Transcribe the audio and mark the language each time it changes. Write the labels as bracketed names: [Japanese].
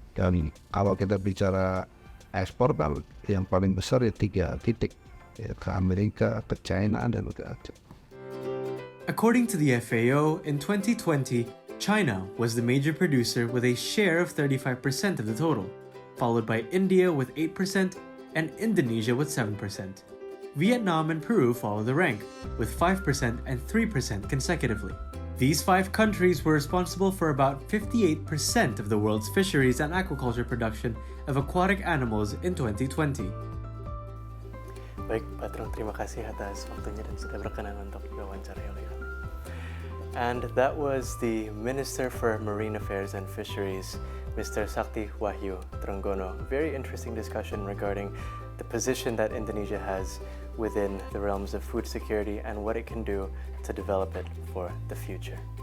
[Indonesian] Dan kalau kita bicara ekspor, yang paling besar ya 3 titik, ya, ke Amerika, ke China, dan ke Aceh. [English] According to the FAO, in 2020, China was the major producer with a share of 35% of the total, followed by India with 8% and Indonesia with 7%. Vietnam and Peru follow the rank, with 5% and 3% consecutively. These 5 countries were responsible for about 58% of the world's fisheries and aquaculture production of aquatic animals in 2020. [Indonesian] Baik, Pak Trung, terima kasih atas waktunya dan sudah berkenan untuk diwawancarai oleh kami. [English] And that was the Minister for Marine Affairs and Fisheries, Mr. Sakti Wahyu Trenggono. Very interesting discussion regarding the position that Indonesia has within the realms of food security and what it can do to develop it for the future.